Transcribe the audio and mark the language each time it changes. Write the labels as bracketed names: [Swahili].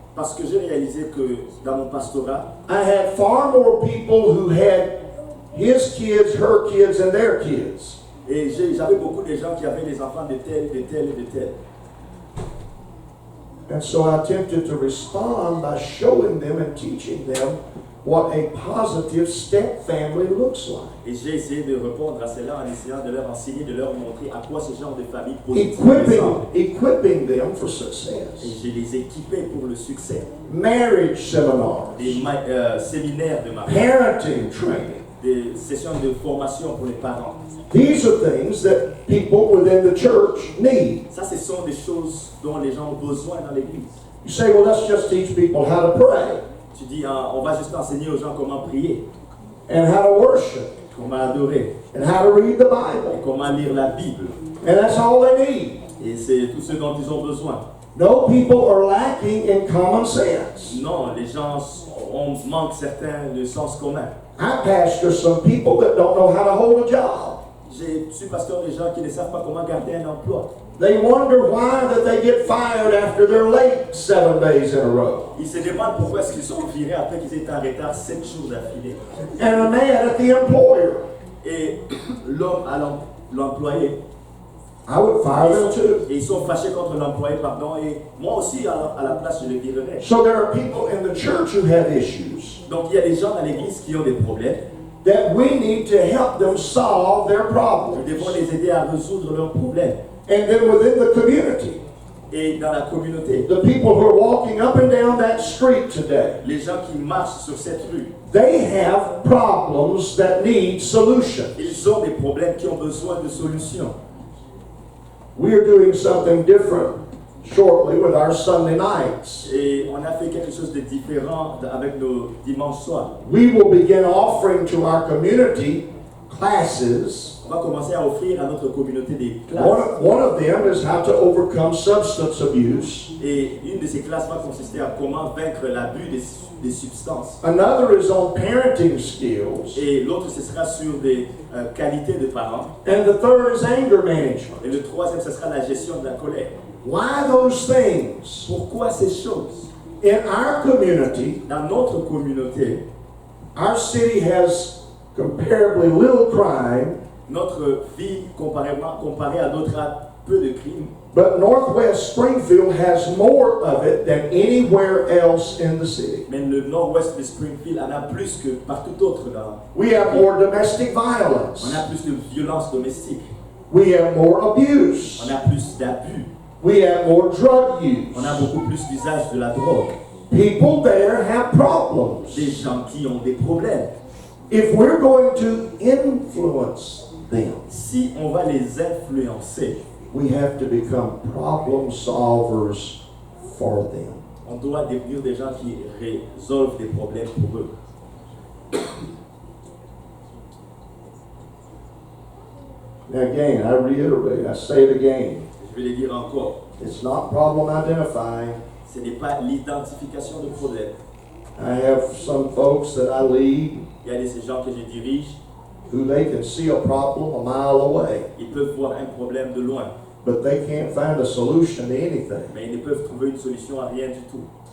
[French] Parce que j'ai réalisé que dans mon pastorat, [English] I had far more people who had his kids, her kids, and their kids. [French] et j'avais beaucoup de gens qui avaient les enfants de tel, de tel et de tel. [English] And so I attempted to respond by showing them and teaching them what a positive step family looks like. [French] Et j'ai essayé de répondre à cela en essayant de leur enseigner, de leur montrer à quoi ce genre de famille positive ressemble. [English] Equipping them for [French] Et [English] success. [French] je les équipais pour le succès. [English] Marriage seminars, [French] Des séminaires de mariage, [English] parenting training. [French] des sessions de formation pour les parents. [English] These are things that people within the church need. [French] Ça, ce sont des choses dont les gens ont besoin dans l'église. [English] You say, well, let's just teach people how to pray [French] Tu dis, on va juste enseigner aux gens comment prier, [English] and how to worship [French] comment adorer, [English] and how to read the [French] et [English] Bible. [French] comment lire la Bible. [English] And that's all they need. [French] Et c'est tout ce dont ils ont besoin. [English] No, people are lacking in common sense. [French] Non, les gens manquent certains de sens commun. [English] I pastor some people that don't know how to hold a job. [French] Je suis pasteur des gens qui ne savent pas comment garder un emploi. [English] They wonder why that they get fired after they're late 7 days in a row. [French] Ils se demandent pourquoi est-ce qu'ils sont virés après qu'ils étaient en retard 7 jours d'affilée. [English] And are mad at the employer. [French] Et l'homme à l'employé, [English] I would fire them too. [French] et ils sont fâchés contre l'employé, pardon, et moi aussi à la place je le virerais. [English] So there are people in the church who have issues [French] Donc il y a des gens dans l'église qui ont des problèmes. [English] that we need to help them solve their [French] Nous [English] problems. [French] devons les aider à résoudre leurs problèmes. [English] And then within the community, [French] Et dans la communauté, [English] the people who are walking up and down that street today, [French] les gens qui marchent sur cette rue, [English] they have problems that need solutions. [French] ils ont des problèmes qui ont besoin de solutions. [English] We are doing something different shortly with our Sunday nights. [French] Et on a fait quelque chose de différent avec nos dimanches soirs. [English] We will begin offering to our community classes. [French] On va commencer à offrir à notre communauté des [English] One [French] classes. [English] one of them is how to overcome substance abuse. [French] Et une de ces classes va consister à comment vaincre l'abus des substances. [English] Another is on parenting skills. [French] Et l'autre, ce sera sur des qualités de parents. [English] And the third is anger management. [French] Et le troisième, ce sera la gestion de la colère. [English] Why those things? [French] Pourquoi ces choses? [English] In our community, [French] Dans notre communauté, [English] our city has comparably little crime, [French] notre vie, comparée à d'autres, a peu de crimes. [English] but Northwest Springfield has more of it than anywhere else in the city. [French] Mais le nord-ouest de Springfield en a plus que partout autre. [English] We have more domestic [French] On [English] violence. [French] a plus de violence domestique. [English] We have more abuse. [French] On a plus d'abus. [English] We have more drug use. [French] On a beaucoup plus d'usage de la drogue. [English] People there have problems. [French] Des gens qui ont des problèmes. [English] If we're going to influence them, [French] Si on va les influencer, [English] we have to become problem solvers for them. [French] on doit devenir des gens qui résolvent des problèmes pour eux. [English] Now again, I reiterate, I say it again. [French] Je vais le dire encore. [English] It's not problem identifying. [French] Ce n'est pas l'identification de problème. [English] I have some folks that I lead [French] Il y a ces gens que je dirige, [English] who they can see a problem a mile away, [French] ils peuvent voir un problème de loin, [English] but they can't find a solution to anything. [French] mais ils ne peuvent trouver une solution à rien du tout.